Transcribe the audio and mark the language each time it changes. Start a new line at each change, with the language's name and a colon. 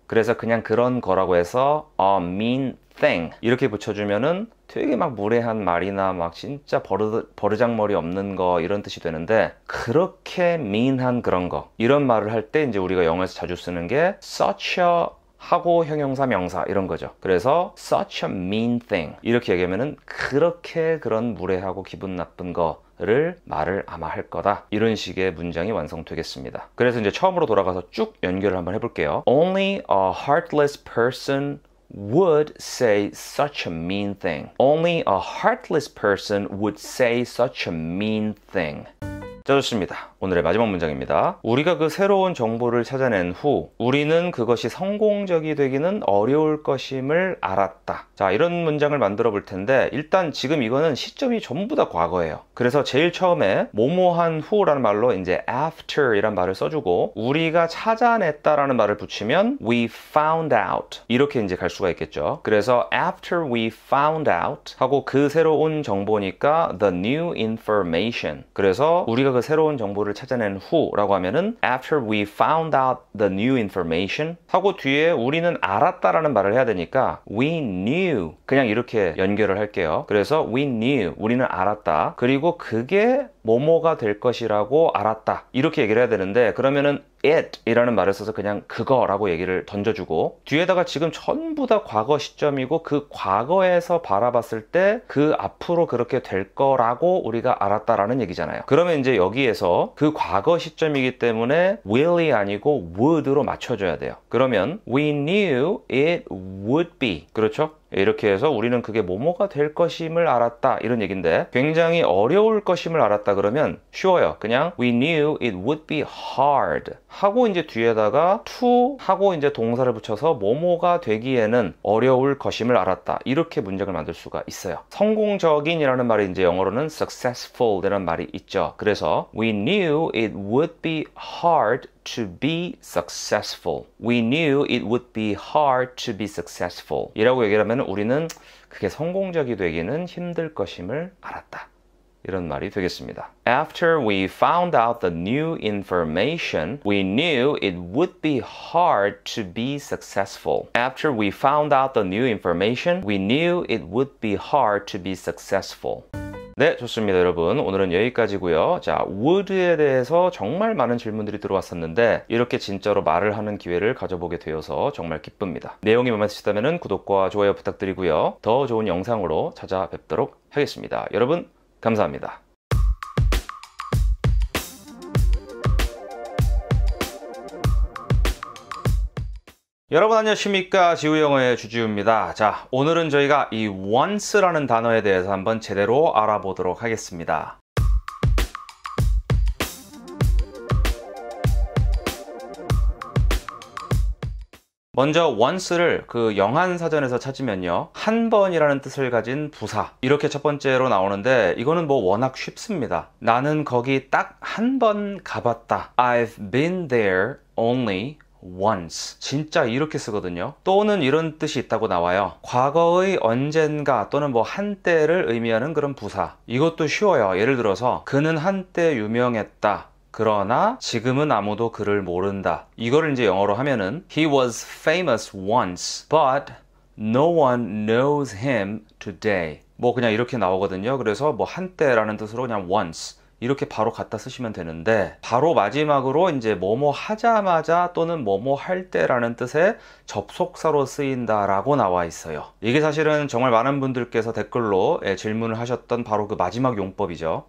Korean: 그래서 그냥 그런 거라고 해서
English: a mean thing
Korean: 이렇게 붙여주면은 되게 막 무례한 말이나 막 진짜 버르장머리 없는 거 이런 뜻이 되는데, 그렇게 mean한 그런 거 이런 말을 할 때 이제 우리가 영어에서 자주 쓰는 게 such a 하고 형용사 명사 이런 거죠. 그래서
English: such a mean thing
Korean: 이렇게 얘기하면은 그렇게 그런 무례하고 기분 나쁜 거를 말을 아마 할 거다, 이런 식의 문장이 완성되겠습니다. 그래서 이제 처음으로 돌아가서 쭉 연결을 한번 해볼게요.
English: Only a heartless person would say such a mean thing. Only a heartless person would say such a mean thing.
Korean: 자, 좋습니다. 오늘의 마지막 문장입니다. 우리가 그 새로운 정보를 찾아낸 후 우리는 그것이 성공적이 되기는 어려울 것임을 알았다. 자, 이런 문장을 만들어 볼 텐데, 일단 지금 이거는 시점이 전부 다 과거예요. 그래서 제일 처음에 뭐뭐한 후라는 말로 이제 after 이란 말을 써주고, 우리가 찾아냈다라는 말을 붙이면
English: we found out
Korean: 이렇게 이제 갈 수가 있겠죠. 그래서
English: after we found out
Korean: 하고 그 새로운 정보니까
English: the new information.
Korean: 그래서 우리가 그 새로운 정보를 찾아낸 후라고 하면은
English: after we found out the new information
Korean: 하고 뒤에 우리는 알았다라는 말을 해야 되니까
English: we knew
Korean: 그냥 이렇게 연결을 할게요. 그래서
English: we knew
Korean: 우리는 알았다, 그리고 그게 뭐뭐가 될 것이라고 알았다 이렇게 얘기를 해야 되는데, 그러면은 it 이라는 말을 써서 그냥 그거라고 얘기를 던져주고, 뒤에다가 지금 전부 다 과거 시점이고 그 과거에서 바라봤을 때 그 앞으로 그렇게 될 거라고 우리가 알았다라는 얘기잖아요. 그러면 이제 여기에서 그 과거 시점이기 때문에 will이 아니고 would로 맞춰줘야 돼요.
English: 그러면 we knew it would be,
Korean: 그렇죠? 이렇게 해서 우리는 그게 뭐뭐가 될 것임을 알았다 이런 얘기인데, 굉장히 어려울 것임을 알았다 그러면 쉬워요. 그냥
English: we knew it would be hard
Korean: 하고 이제 뒤에다가 to 하고 이제 동사를 붙여서 뭐뭐가 되기에는 어려울 것임을 알았다, 이렇게 문장을 만들 수가 있어요. 성공적인이라는 말이 이제 영어로는 successful 이라는 말이 있죠. 그래서
English: we knew it would be hard to be successful. We knew it would be hard to be successful
Korean: 이라고 얘기를 하면 우리는 그게 성공적이 되기는 힘들 것임을 알았다, 이런 말이 되겠습니다.
English: After we found out the new information, we knew it would be hard to be successful. After we found out the new information, we knew it would be hard to be successful.
Korean: 네, 좋습니다. 여러분, 오늘은 여기까지고요. 자, would에 대해서 정말 많은 질문들이 들어왔었는데 이렇게 진짜로 말을 하는 기회를 가져보게 되어서 정말 기쁩니다. 내용이 마음에 드셨다면 구독과 좋아요 부탁드리고요. 더 좋은 영상으로 찾아뵙도록 하겠습니다. 여러분, 감사합니다. 여러분 안녕하십니까, 지우영어의 주지우입니다. 자, 오늘은 저희가 이 once라는 단어에 대해서 한번 제대로 알아보도록 하겠습니다. 먼저 once를 그 영한사전에서 찾으면요, 한 번이라는 뜻을 가진 부사 이렇게 첫 번째로 나오는데, 이거는 뭐 워낙 쉽습니다. 나는 거기 딱 한 번 가봤다.
English: I've been there only once.
Korean: 진짜 이렇게 쓰거든요. 또는 이런 뜻이 있다고 나와요. 과거의 언젠가 또는 뭐 한때를 의미하는 그런 부사. 이것도 쉬워요. 예를 들어서 그는 한때 유명했다, 그러나 지금은 아무도 그를 모른다. 이거를 이제 영어로 하면은
English: He was famous once, but no one knows him today.
Korean: 뭐 그냥 이렇게 나오거든요. 그래서 뭐 한때라는 뜻으로 그냥 once 이렇게 바로 갖다 쓰시면 되는데, 바로 마지막으로 이제 뭐뭐 하자마자 또는 뭐뭐 할 때라는 뜻의 접속사로 쓰인다라고 나와 있어요. 이게 사실은 정말 많은 분들께서 댓글로 질문을 하셨던 바로 그 마지막 용법이죠.